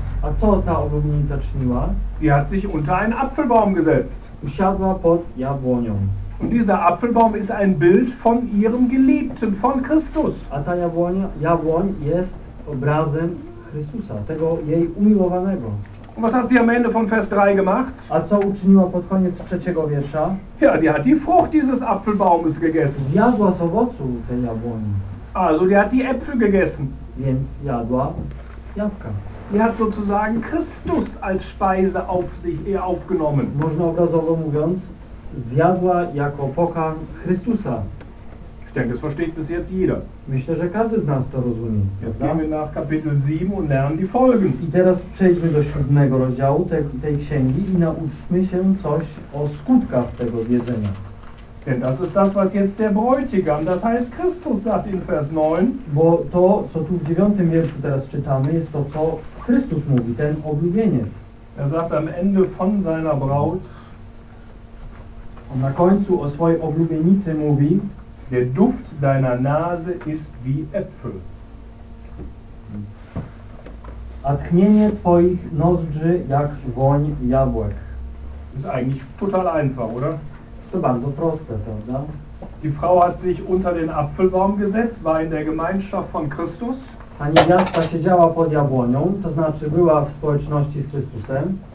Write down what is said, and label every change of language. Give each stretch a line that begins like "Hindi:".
Polish: A co ta obłudnica czyniła?
German: Die hat sich unter einen Apfelbaum gesetzt.
Polish: usiadła pod jabłonią.
German: Und dieser Apfelbaum ist ein Bild von ihrem Geliebten, von Christus.
Polish: A ta jabłoń jest obrazem Chrystusa, tego jej umiłowanego.
German: Und was hat sie am Ende von Vers 3 gemacht?
Polish: A co uczyniła pod koniec trzeciego wiersza?
German: Ja, die hat die Frucht dieses Apfelbaumes gegessen.
Polish: Zjadła z owocu tej jabłoni.
German: Also, die hat die Äpfel gegessen.
Polish: Więc jadła jabłka.
German: Die hat sozusagen Christus als Speise auf sich aufgenommen.
Polish: Można obrazowo mówiąc, zjadła jako pokarm Chrystusa.
German: Ich denke, das versteht bis jetzt jeder.
Polish: Myślę, że każdy z nas to rozumie.
German: Jetzt gehen wir nach Kapitel 7 und lernen die Folgen.
Polish: I teraz przejdźmy do siódmego rozdziału tej księgi i nauczmy się coś o skutkach tego zjedzenia.
German: Denn das ist das, was jetzt der Bräutigam, das heißt Christus, sagt in Vers 9.
Polish: Bo to, co tu w dziewiątym wierszu teraz czytamy, jest to, co Chrystus mówi, ten oblubieniec.
German: Er sagt am Ende von seiner Braut.
Polish: On na końcu o swojej oblubienicy mówi.
German: Der Duft deiner Nase ist wie Äpfel.
Polish: A tchnienie twoich nozdrzy jak woń jabłek.
German: Ist eigentlich total einfach, oder?
Polish: Ist to bardzo proste, prawda?
German: Die Frau hat sich unter den Apfelbaum gesetzt, war in der Gemeinschaft von Christus.
Polish: Ta niewiasta siedziała pod jabłonią, to znaczy była w społeczności z Chrystusem.